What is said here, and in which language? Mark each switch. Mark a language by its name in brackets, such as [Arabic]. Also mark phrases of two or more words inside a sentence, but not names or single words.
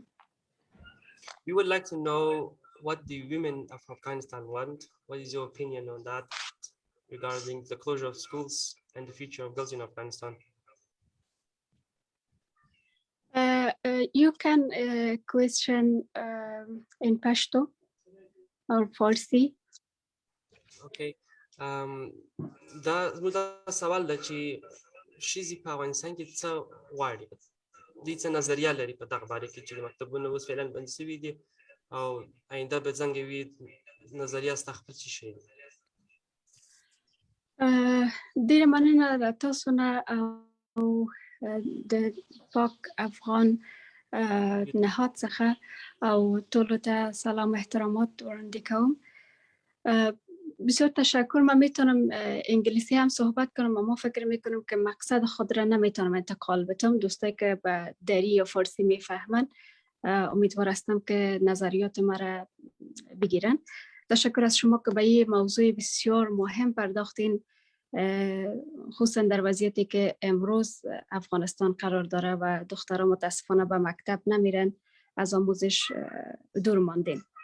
[English] We would like to know what the women of Afghanistan want. What is your opinion on that regarding the closure of schools and the future of girls in Afghanistan? You can question in Pashto or Farsi. Okay. [Pashto] دا سوال ده چې ښځې په افغانستان کې څه غواړي، دوی څه نظریه لري په دغه باره کې چې د مکتبونو اوس فعلا بند شوي دي او آینده به څنګه وي، نظریه ستا خپل څه شی دی؟ ډېره مننه له تاسو نه او د پاک افغان نهاد څخه او ټولو ته سلام و احترامات وړاندې کوم. [Persian] بسیار تشکر. من میتونم انگلیسی هم صحبت کنم، اما فکر میکنم که مقصد خود را نمیتونم انتقال بدم. دوستایی که به دری یا فارسی میفهمن امیدوار هستم که نظریات مرا بگیرن. تشکر از شما که به این موضوع بسیار مهم پرداختین، خصوصا در وضعیتی که امروز افغانستان قرار داره و دخترها متاسفانه به مکتب نمیرن، از آموزش دور ماندین.